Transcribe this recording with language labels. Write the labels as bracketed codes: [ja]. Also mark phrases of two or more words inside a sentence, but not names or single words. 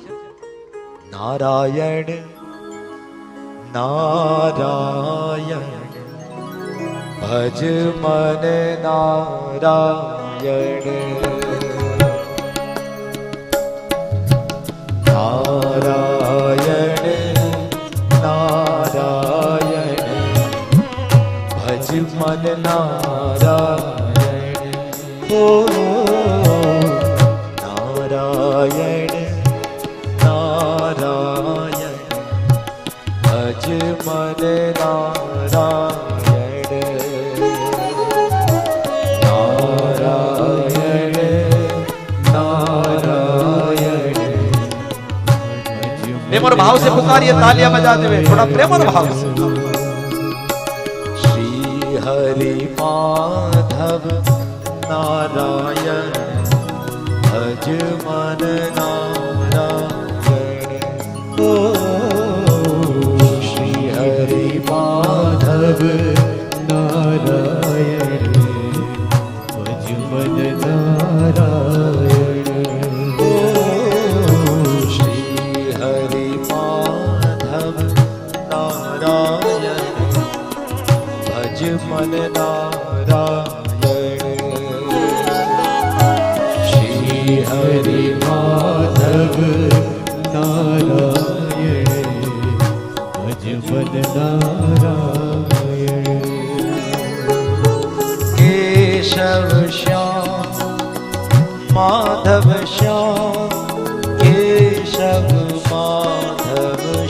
[gu] નારાયણ નારાયણ ભજ મન નારાયણ, નારાયણ નારાયણ ભજ મન નારાયણ. ઓ નારાયણ નારાયણ ભજ મન નારાયણ, [hi] नारायण प्रेम और भाव से पुकारिए, तालियां बजाते हुए थोड़ा प्रेम और भाव से। श्री हरि माधव नारायण भज मन नारायण, ओ श्री हरि माधव नारायण भज मन नारायण, ओ श्री हरि माधव नारायण भज मन मन नारायण श्री हरि माधव नारायण भज मन नारायण केशव श्याम माधव श्याम केशव माधव